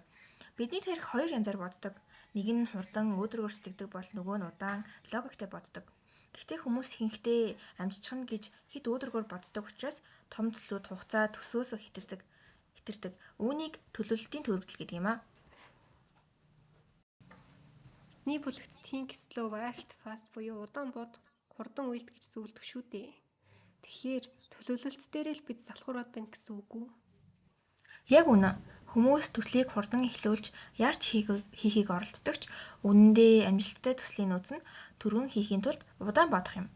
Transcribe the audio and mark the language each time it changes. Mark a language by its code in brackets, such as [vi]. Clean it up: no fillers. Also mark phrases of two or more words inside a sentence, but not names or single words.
[mn] Бидний тарих хоёр янзаар боддог. Нэг нь хурдан өөдрөгөөр сэтгэдэг бол нөгөө нь удаан логиктэй боддог. Гэхдээ хүмүүс ихэнхдээ амжчихна гэж хэд өөдрөгөөр боддог учраас том төслүүд хугацаа төсөөс хэтэрдэг. Үүнийг төлөвлөлтийн төрөвдөл гэдэг юм аа. Нэг бүлэгт [en] think slow, act fast [mn] буюу удаан бод, хурдан үйлдэх гэж зөвлөдөг шүү дээ. Тэгэхээр төлөвлөлт дээр л бид залхуураад байна гэсэн үг үү? Яг үнэ. Хүмүүс төслийг хурдан эхлүүлж яарч хийхийг оролддог ч үнэндээ амжилттай төслийн нууц нь түргэн хийхийн тулд удаан бодох юм.